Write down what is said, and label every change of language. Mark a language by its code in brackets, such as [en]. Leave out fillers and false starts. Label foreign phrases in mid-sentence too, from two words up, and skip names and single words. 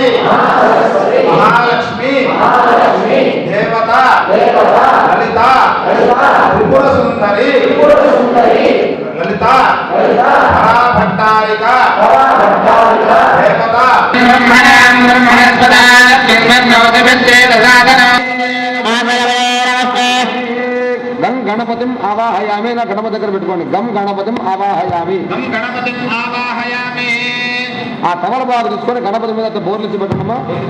[sa] महालक्ष्मी देवता ललिता त्रिपुर सुंदरी ललिता भट्टारिका देवता గం గణపతిం ఆవాహయామి [te] నా గణపతి దగ్గర పెట్టుకోండి [sa] గం గణపతిం ఆవాహయామి [te] ఆ తమలపాకు తీసుకొని గణపతి మీద బోర్లు ఇచ్చి పెట్టండమ్మా